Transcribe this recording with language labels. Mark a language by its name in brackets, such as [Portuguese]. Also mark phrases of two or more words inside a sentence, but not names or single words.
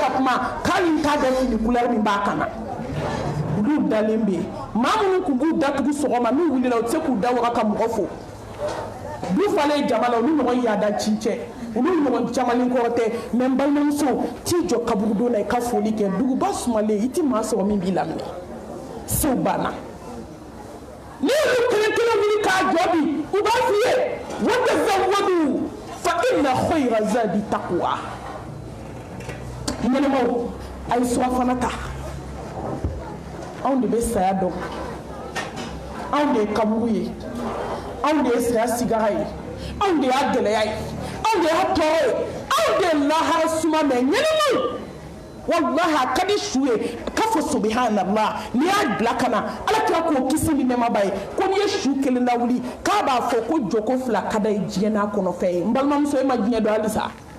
[Bambara] ka kuma k'ali t'a dɔn fini couleur min b'a kan na olu dalen bɛ maa minnu kun b'u datugu sɔgɔma n'u wulila u tɛ se k'u da waga ka mɔgɔ fo du falen jama la olu ɲɔgɔn yaada cincɛ olu ɲɔgɔn camalen kɔrɔ tɛ mɛ n balimamuso t'i jɔ kaburudon na i ka foli kɛ duguba sumalen i ti maa sɔrɔ min b'i laminɛ sew banna ni olu kelen kelen wuli k'a jɔ bi u b'a f'i ye [Arabic] وتزودوا فإن خير الزاد التقوى [Bambara] ɲɛnɛmaw a ye surafana ta anw de bɛ saya dɔn anw de ye kaburu ye anw de ye saya sigara ye anw de y'a gɛlɛya ye anw de y'a tɔɔrɔ ye anw de ye lahara suma mɛ ɲɛnɛmaw wallahi a ka di su ye k'a fɔ subhanallah n'i y'a bila ka na ala kira k'o kisi ni nɛɛmaba ye ko n'i ye su kelen lawuli k'a b'a fɔ ko joko fila ka da ye diɲɛ n'a kɔnɔfɛn ye n balimamuso e ma diɲɛ dɔn halisa